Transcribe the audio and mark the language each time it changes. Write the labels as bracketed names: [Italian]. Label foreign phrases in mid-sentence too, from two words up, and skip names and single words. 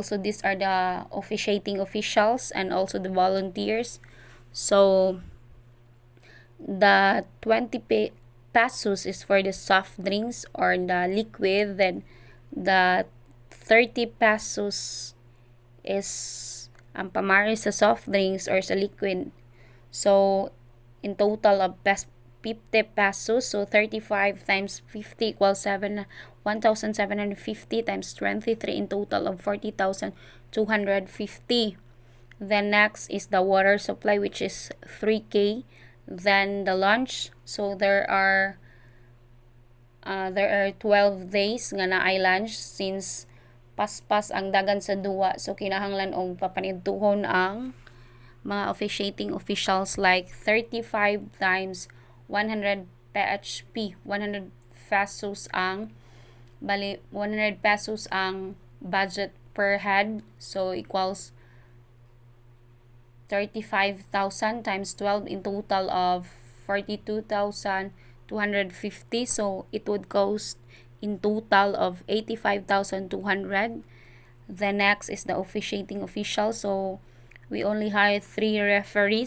[English] So these are the officiating officials and also the volunteers. So the 20 pesos is for the soft drinks or the liquid. Then the 30 pesos is [Cebuano] ang pamari sa [English] soft drinks or sa liquid. So in total of 50 pesos. So 35 times 50 equals 1,750 times 23, in total of 40,250. Then next is the water supply, which is 3K. Then the lunch. So there are 12 days [Cebuano] nga na ay [English] lunch, since [Cebuano] paspas ang dagan sa duwa. [English] So [Cebuano] kinahanglan og papanidtuhon ang mga [English] officiating officials, like 35 times 100 PHP, 100 pesos ang 100 pesos ang budget per head. So equals 35,000 times 12, in total of 42,250. So it would cost in total of 85,200. The next is the officiating official. So we only hire 3 referees.